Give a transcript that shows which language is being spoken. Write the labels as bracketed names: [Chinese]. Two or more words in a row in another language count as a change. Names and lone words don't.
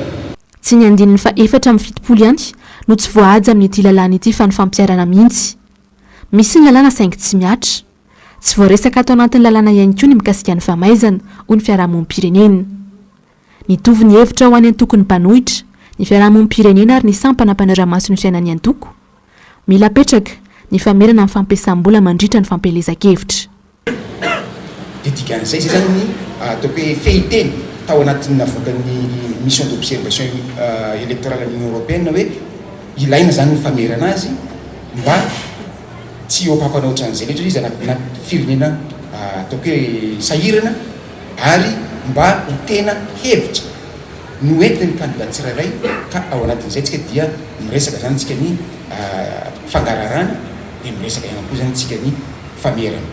[Malagasy] tsy ny andininy fa efatra amin'ny fitopolo ihany no tsy voahaja amin'ny ity lalàna ity fa ny fampiarana mihitsy misy ny lalàna saingy tsy miatra tsy voaresaka atao anatin'ny lalàna ihany koa ny mikasika ny famaizana ho ny fiarahamonim-pirenena nitovy ny hevitra ho any antokony mpanohitra ny fiarahamonim-pirenena ary ny sampana mpanara-maso ny fiainany antoko mila petraka ny famerana amin'ny fampiasam-bola mandritra ny fampelezan-kevitra didikan'izay zay zany ataoko hoe fehiteny tao anatin'ny navoakan'ny [French] mission d'observation électorale à l'Union européenne [Malagasy] hoe ilaina zany ny famerana azy mba tsy hoapapana ohatran'izay loatra izy anaty firenena ataoko hoe sahirana ary mba ho tena hevitra no entin'ny candidat tsirairay ka ao anatin'izay tsika dia miresaka zany tsika ny fangararana dia miresaka ihany koa zany tsika ny famerana